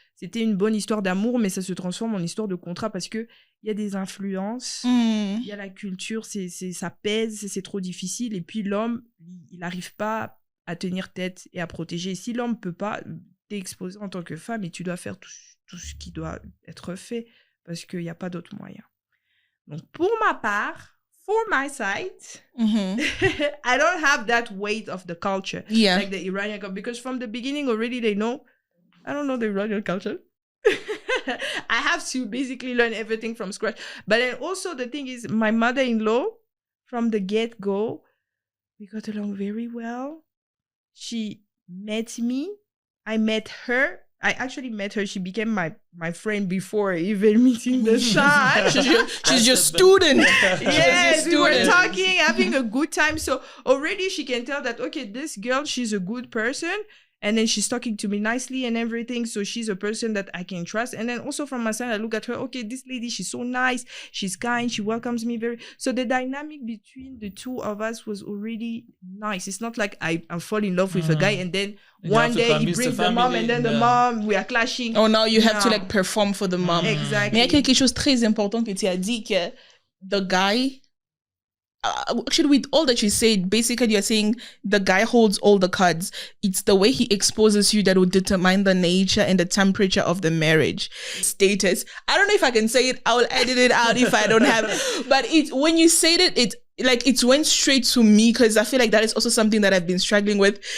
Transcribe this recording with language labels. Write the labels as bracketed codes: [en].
[fr] C'était une bonne histoire d'amour, mais ça se transforme en histoire de contrat parce que il y a des influences, il y a la culture, ça pèse, c'est trop difficile. Et puis l'homme, il n'arrive pas à tenir tête et à protéger. Et si l'homme peut pas, t'es exposé en tant que femme et tu dois faire tout ce qui doit être fait parce qu'il n'y a pas d'autre moyen. Donc pour ma part, [en] for my side, I don't have that weight of the culture, like the Iranian culture, because from the beginning already they know, I don't know the Iranian culture. I have to basically learn everything from scratch. But then also the thing is, my mother-in-law, from the get-go, we got along very well. She met me. I met her. I actually met her. She became my friend before even meeting the son. She's your student. Yes, we were talking, having a good time. So already she can tell that, okay, this girl, she's a good person. And then she's talking to me nicely and everything. So she's a person that I can trust. And then also from my side, I look at her, okay, this lady, she's so nice. She's kind. She welcomes me very. So the dynamic between the two of us was already nice. It's not like I fall in love with a guy and then one day he brings the mom and then the mom, we are clashing. Oh, now you have to like perform for the mom. Exactly. [fr] Mais il y a quelque chose de très important que tu as dit que [en] the guy... actually, with all that you said, basically you're saying the guy holds all the cards. It's the way he exposes you that will determine the nature and the temperature of the marriage status. I don't know if I can say it. I will edit it out if I don't have. But when you said it went straight to me because I feel like that is also something that I've been struggling with.